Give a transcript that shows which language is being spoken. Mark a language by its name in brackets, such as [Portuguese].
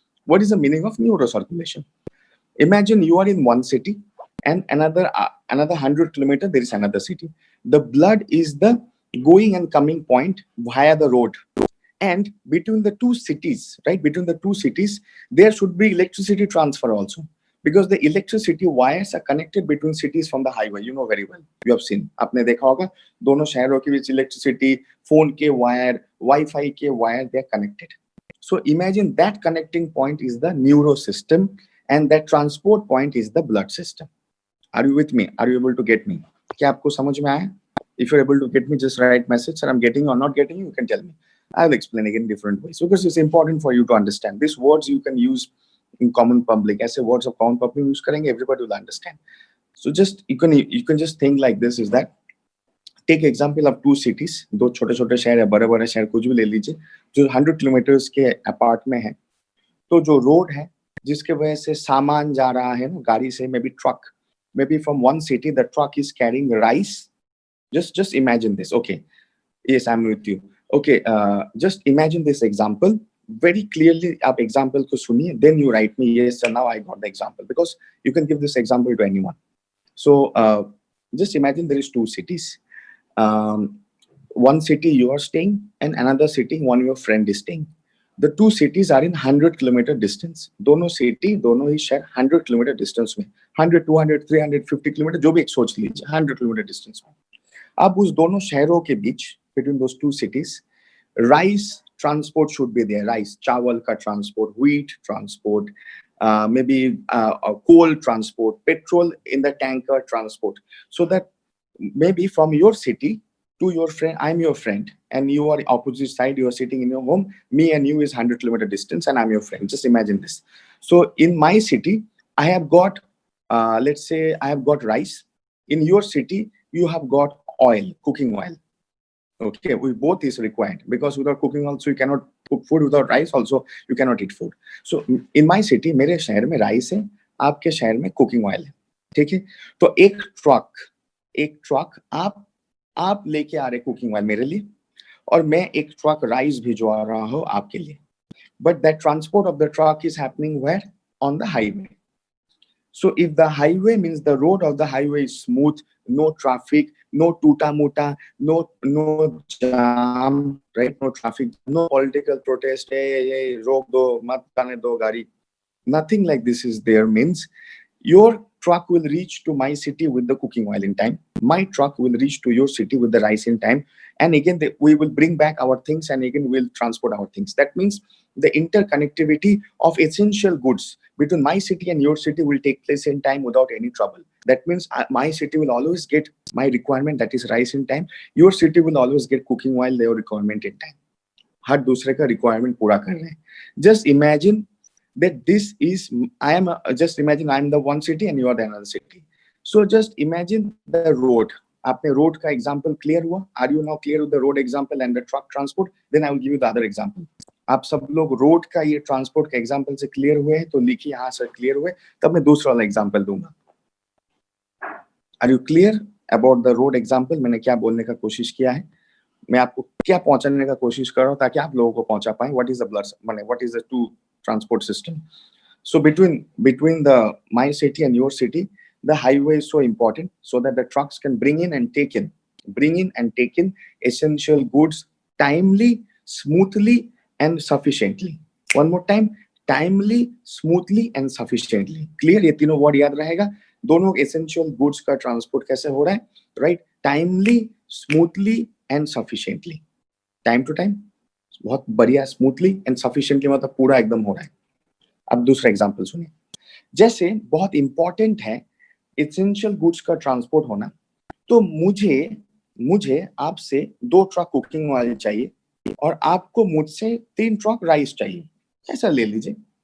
[English] What is the meaning of neuro circulation? Imagine you are in one city and another 100 kilometers there is another city. The blood is the going and coming point via the road. And between the two cities, right, between the two cities, there should be electricity transfer also. Because the electricity wires are connected between cities from the highway. You know very well. You have seen. [Hindi] आपने देखा होगा दोनों शहरों के बीच electricity, phone के wire, Wi-Fi के wire, [English] they are connected. So imagine that connecting point is the neuro system and that transport point is the blood system. Are you with me? Are you able to get me? [Hindi] क्या आपको समझ में आया? [English] If you're able to get me, just write message. Sir, I'm getting or not getting you can tell me. I'll explain again different ways because it's important for you to understand. These words you can use in common public. As a words of common public use [Hindi] करेंगे, [English] everybody will understand. So just you can just think like this is that take example of two cities, [Hindi] दो छोटे-छोटे शहर या बड़े-बड़े शहर कुछ भी ले लीजिए जो 100 किलोमीटर्स के अपार्ट में है. तो जो रोड है जिसके वजह से सामान जा रहा है ना गाड़ी से, [English] maybe truck, maybe from one city the truck is carrying rice. Just imagine this. Okay, yes, I'm with you. Okay, just imagine this example very clearly. [Hindi] आप example को सुनिए, [English] then you write me yes sir, now I got the example, because you can give this example to anyone. So just imagine there is two cities. One city you are staying and another city one your friend is staying. The two cities are in 100 kilometer distance. [Hindi] दोनों city, दोनों ही शहर 100 kilometer distance में, 100, 200, 350 kilometer जो भी एक सोच लीजिए, 100 kilometer distance में. अब उस दोनों शहरों के बीच, [English] between those two cities, [Hindi] rice transport should be there. [English] Rice, [Hindi] चावल का [English] transport, wheat transport, maybe coal transport, petrol in the tanker transport. So that maybe from your city to your friend, I'm your friend, and you are opposite side, you are sitting in your home, me and you is 100 kilometer distance, and I'm your friend. Just imagine this. So in my city, I have got, let's say I have got rice. In your city, you have got oil, cooking oil. Okay, we both is required because without cooking also you cannot cook food, without rice also you cannot eat food. So in my city, [Hindi] मेरे शहर में rice है, आपके शहर में cooking oil है, ठीक है? तो एक truck आप लेके आ रहे cooking oil मेरे लिए और मैं एक truck rice भिजवा रहा हूँ आपके लिए. [English] But that transport of the truck is happening where? On the highway. So if the highway means the road of the highway is smooth, no traffic, no tuta muta, no jam, right? No traffic, no political protest. [Hindi] Hey, रोक दो, मत जाने दो गाड़ी. [English] Nothing like this is there. Means your truck will reach to my city with the cooking oil in time. My truck will reach to your city with the rice in time. And again, we will bring back our things and again we'll transport our things. That means the interconnectivity of essential goods between my city and your city will take place in time without any trouble. That means my city will always get my requirement, that is rice, in time. Your city will always get cooking oil, their requirement in time. [Hindi] हर दूसरे का requirement पूरा कर रहे हैं. [English] Just imagine that this is, just imagine I am the one city and you are the another city. So just imagine the road. [Hindi] आपने road का example clear हुआ? [English] Are you now clear with the road example and the truck transport? Then I will give you the other example. [Hindi] आप सब लोग road का ये transport के example से क्लियर हुए हैं तो लिखिए हाँ सर क्लियर हुए, तब मैं दूसरा वाला एग्जांपल दूंगा. [English] Are you clear about the road example? [Hindi] मैंने क्या बोलने का कोशिश किया है, मैं आपको क्या पहुंचाने का कोशिश कर रहा हूँ ताकि आप लोगों को पहुंचा पाए. [English] what is the blood, [Hindi] माने [English] What is the to transport system. So between the my city and your city, the highway is so important so that the trucks can bring in and take in essential goods timely, smoothly and sufficiently. One more time, timely, smoothly and sufficiently. Clear? [Hindi] ये तीनों word याद रहेगा. दोनों essential goods का transport कैसे हो रहा है? [English] Right? Timely, smoothly and sufficiently. Time to time, [Hindi] बहुत बढ़िया, [English] smoothly and sufficiently [Hindi] मतलब पूरा एकदम हो रहा है. अब दूसरा एग्जांपल सुनिए. जैसे बहुत इंपॉर्टेंट है एसेंशियल गुड्स का ट्रांसपोर्ट होना, तो मुझे आपसे 2 ट्रक कुकिंग ऑयल चाहिए और आपको मुझसे 3 ट्रक राइस चाहिए. ऐसा ले लीजिए.